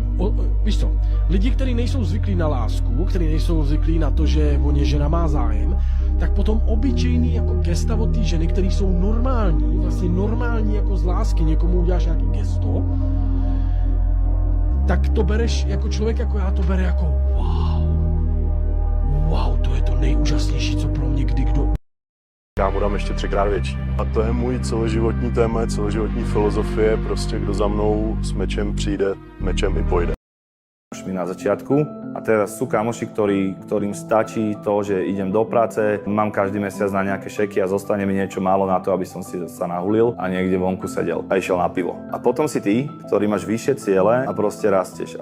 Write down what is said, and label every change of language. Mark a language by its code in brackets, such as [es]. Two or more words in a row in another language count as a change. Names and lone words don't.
[cs] Víš co, lidi, kteří nejsou zvyklí na lásku, kteří nejsou zvyklí na to, že o ně žena má zájem, tak potom obyčejný jako gesta od té ženy, který jsou normální, vlastně normální jako z lásky, někomu uděláš nějaký gesto, tak to bereš jako člověk, jako já to bere jako wow, to je to nejúžasnější, co pro mě kdo. Já mu dám ještě 3krát větší. A to je můj celoživotní téma, celoživotní filozofie, prostě kdo za mnou s mečem přijde, mečem i pojde. [sk] Mi na začiatku a teraz sú kamoši, ktorým stačí to, že idem do práce, mám každý mesiac na nejaké šeky a zostane mi niečo málo na to, aby som si sa nahulil a niekde vonku sedel a išiel na pivo. A potom si ty, ktorý máš vyššie ciele a proste rastieš.